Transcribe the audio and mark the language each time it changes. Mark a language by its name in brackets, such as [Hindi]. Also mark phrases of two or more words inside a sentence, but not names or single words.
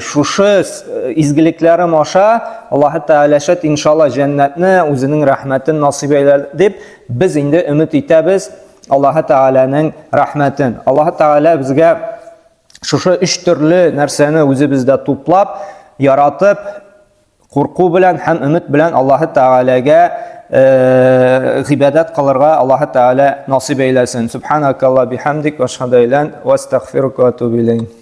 [Tatar] Шушы изгелекләрем аша Аллаһ Тәгалә шәт иншалла җәннәтне үзенең рәхмәтен насыйп әйләр дип без инде өмет итәбез Аллаһ Тәгаләнең рәхмәтен. Аллаһ Тәгалә безгә шушы өч төрле нәрсәне үзебездә туплап, яратып, курку белән һәм өмет белән Аллаһ Тәгаләгә гыйбадат кылырга Аллаһ Тәгалә насыйп әйләсен. [Arabic] سبحانك اللهم بحمدك وأشهد أن لا إله إلا أنت وأستغفرك وأتوب إليك.